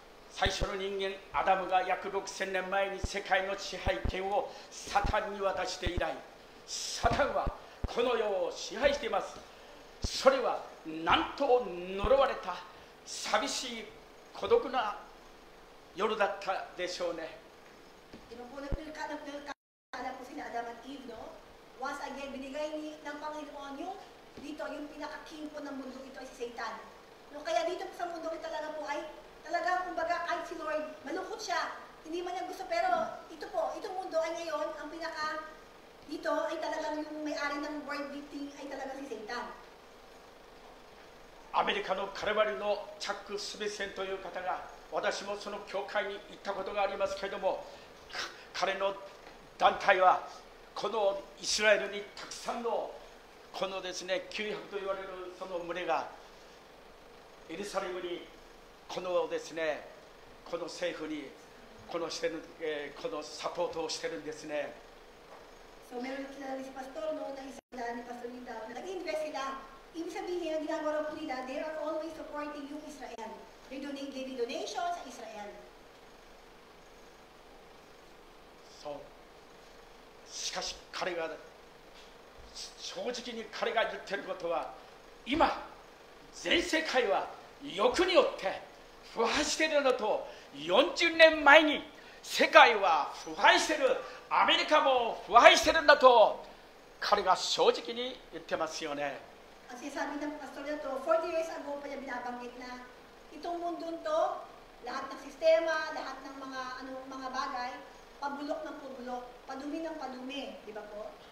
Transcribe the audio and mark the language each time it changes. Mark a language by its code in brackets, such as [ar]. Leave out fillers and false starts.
[ja] 最初の人間アダムが約6000年前に世界の支配権をサタンに渡して以来、サタンはこの世を支配しています。それはなんと呪われた寂しい孤独な夜だったでしょうね。 [tl] Di ba po nagkala po sila Adam at Eve, no? Once again, binigay ng Panginoon yung dito, yung pinaka-king po ng mundo ito ay si Satan. No, kaya dito sa mundo ito talaga po ay talaga, kumbaga, kahit si Lord, malungkot siya. Hindi man niya gusto, pero ito po, itong mundo ay ngayon, ang pinaka dito ay talagang yung may-ari ng world beating ay talaga si Satan. [ja] アメリカのカルバリのチャック・スミスさんという方が、私もその教会に行ったことがありますけれども、彼の団体はこのイスラエルにたくさんのこのですね900と言われるその群れがエルサレムにこのですねこの政府にこのしてる、このサポートをしてるんですね。 [tl] So meron sila si Pastor, no, na isa sila ni Pastor Linda, na nag-invest sila. Ibig sabihin, ang ginagawa po nila, [en] they are always supporting [tl] yung Israel. [en] They donate daily donations sa Israel. [ja] そうしかし彼が正直に彼が言ってることは今全世界は欲によって腐敗しているのと40年前に世界は腐敗しているアメリカも腐敗しているんだと彼が正直に言ってますよね。 [tl] Ang sinasabi ng pastor na to, 40 years ago pa niya binabanggit na itong mundo to, lahat ng sistema, lahat ng mga bagay, pabulok ng pabulok, padumi ng padumi, di ba po?